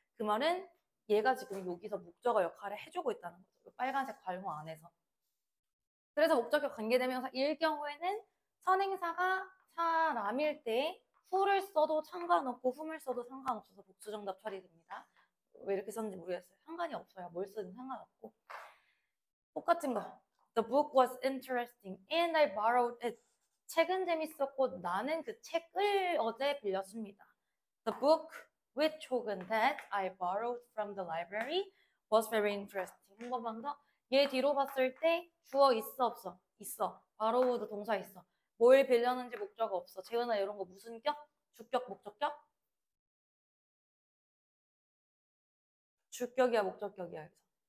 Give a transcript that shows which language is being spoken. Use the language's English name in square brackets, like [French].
[Korean] 그 말은 얘가 지금 여기서 목적어 역할을 해주고 있다는 거죠. 빨간색 괄호 안에서. 그래서 목적격 관계대명사일 경우에는 선행사가 사람일 때 who를 써도 상관없고 whom을 써도 상관없어서 복수정답 처리됩니다. 왜 이렇게 썼는지 모르겠어요. 상관이 없어요. 뭘 쓰든 상관없고. 똑같은 거. [English] The book was interesting and I borrowed it. [Korean] 책은 재밌었고 나는 그 책을 어제 빌렸습니다. [English] The book which [Korean] 혹은 [English] that I borrowed from the library was very interesting. [Korean] 한 번만 더. 얘 뒤로 봤을 때 주어 있어 없어? 있어. borrowed 동사 있어. 뭘 빌렸는지 목적어 없어. 재은아 이런 거 무슨 격? 주격, 목적격? 주격이야, 목적격이야. 그래서.